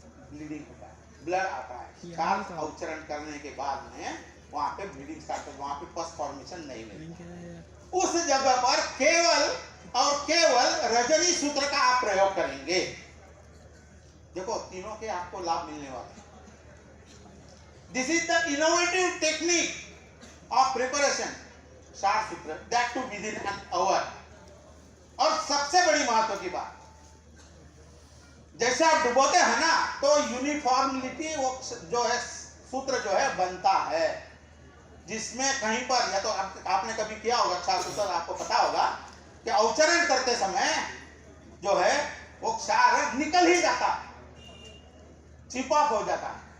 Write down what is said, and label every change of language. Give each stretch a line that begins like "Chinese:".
Hindi: Bleeding होता है, blood आता है। क्षार अवचरण करने के बाद में वहां पे ब्लीडिंग स्टार्ट हो, वहां पे पस फॉर्मेशन नहीं मिलता। उस जगह पर केवल और केवल रजनी सूत्र का आप प्रयोग करेंगे। देखो तीनों के आपको लाभ मिलने वाले हैं।
English: This is the innovative technique of preparation kshar sutra, that too within an hour।
Hindi: और सबसे बड़ी महत्व की बात, जैसे आप डुबोते हैं ना, तो यूनिफॉर्मिलिटी वो जो है सूत्र जो है बनता है, जिसमें कहीं पर या तो आपने कभी किया होगा क्षार सूत्र, आपको पता होगा कि अवचरण करते समय जो है वो क्षार निकल ही जाता, चिप ऑफ हो जाता।